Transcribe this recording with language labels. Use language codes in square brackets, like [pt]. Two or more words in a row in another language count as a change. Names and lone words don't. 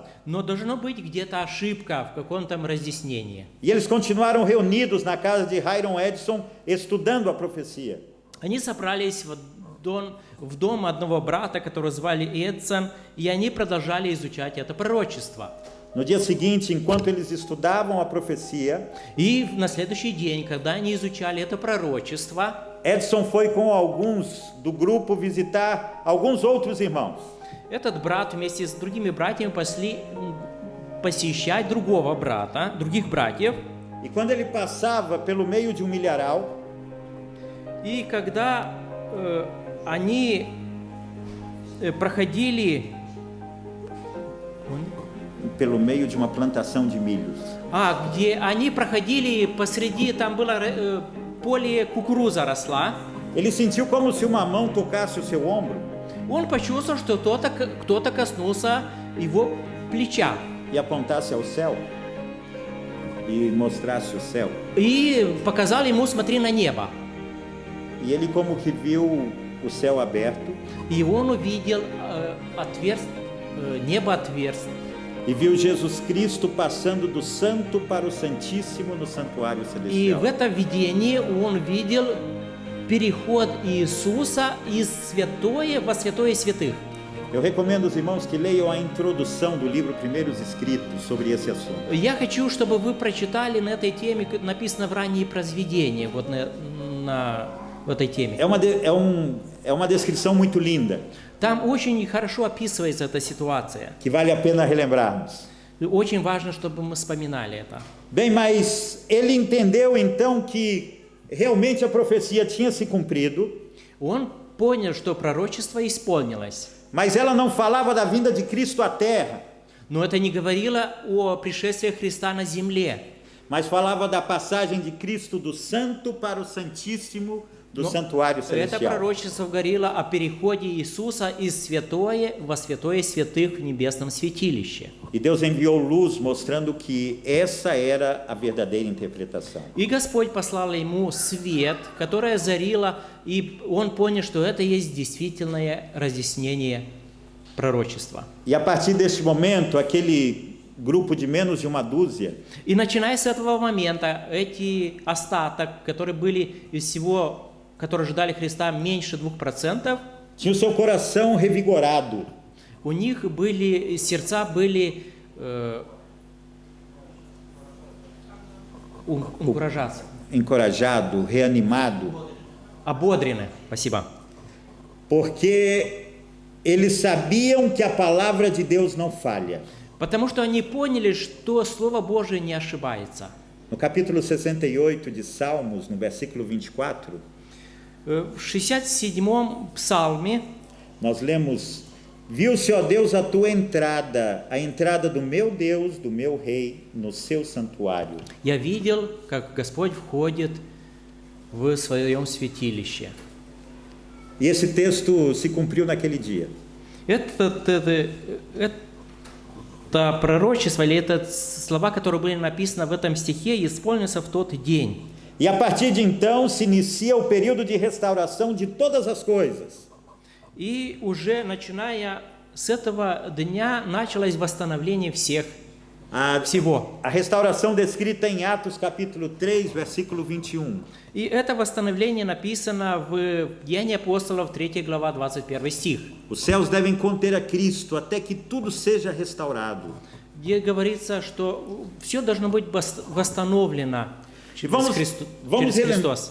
[ru] но должно быть где-то ошибка в каком-то разъяснении. [pt] E eles continuaram reunidos na casa de Hiram Edson, estudando a profecia. [ru] Они собрались в дом одного брата, которого звали Эдсон, и они продолжали изучать это пророчество. [pt] No dia seguinte, enquanto eles estudavam a profecia, [ru] И на следующий день, когда они изучали это пророчество, [pt] Edson foi com alguns do grupo visitar alguns outros irmãos. [ru] этот брат вместе с другими братьями пошли посещать другого брата, других братьев. [pt] E quando ele passava pelo meio de um milharal, [ru] И когда они проходили, [pt] pelo meio de uma plantação de milhos, [ru] где они проходили посреди, там было поле кукуруза росла, [pt] ele sentiu como se uma mão tocasse o seu ombro [ru] он почувствовал, что кто-то коснулся его плеча [pt] e apontasse ao céu. e mostrasse o céu. [ru] и показал ему: смотри на небо. [pt] E ele como que viu o céu aberto [ru] И он увидел небо отверстие. [pt] e viu Jesus Cristo passando do santo para o santíssimo no santuário [ru] И в [pt] celestial. [ru] этом видении он видел переход Иисуса из святое во святое святых. [pt] Eu recomendo aos irmãos que leiam a introdução do livro Primeiros Escritos sobre esse assunto. [ru] Я хочу, чтобы вы прочитали на этой теме, написано в ранние произведения, вот в этой теме. [pt] É uma descrição muito linda, [ru] Там очень хорошо описывается эта ситуация. [pt] que vale a pena relembrarmos. [ru] И очень важно, чтобы мы вспоминали это. [pt] Bem, mas ele entendeu então que realmente a profecia tinha se cumprido, [ru] Он понял, что пророчество исполнилось. [pt] mas ela não falava da vinda de Cristo à terra, [ru] Но это не говорило о пришествии Христа на земле. [pt] mas falava da passagem de Cristo do santo para o santíssimo do santuário [ru] Это [pt] celestial. [ru] пророчество говорило о переходе Иисуса из святое во святое святых в небесном святилище. [pt] E Deus enviou luz mostrando que essa era a verdadeira interpretação. [ru] И Господь послал ему свет, которое озарило, и он понял, что это есть действительное разъяснение пророчества. [pt] E a partir deste momento, aquele grupo de menos de uma dúzia [ru] И начиная с этого момента, эти остаток, которые были из всего, которые ждали Христа меньше 2%, [pt] tinha o seu coração revigorado, [ru] у них были, сердца были encorajados, [pt] encorajado, reanimado, [ru] ободрены. Спасибо. [pt] porque eles sabiam que a palavra de Deus não falha. [ru] Потому что они поняли, что Слово Божие не ошибается. [pt] No capítulo 68 de Salmos, no versículo 24, [ru] В 67-м псалме [pt] nós lemos: Viu-se, ó Deus, a tua entrada, a entrada do meu Deus, do meu rei, no seu santuário. [ru] я видел, как Господь входит в своем святилище. [pt] E esse texto se cumpriu naquele dia. [ru] Это пророчество, или это слова, которые были написаны в этом стихе, исполнился в тот день. [pt] E a partir de então se inicia o período de restauração de todas as coisas. [ru] И уже начиная с этого дня началось восстановление всего. [pt] A restauração descrita em Atos capítulo 3, versículo 21. [ru] И это восстановление написано в Деянии апостолов, 3 глава, 21 стих. [pt] Os céus devem conter a Cristo até que tudo seja restaurado. [ru] Где говорится, что все должно быть восстановлено через Христос.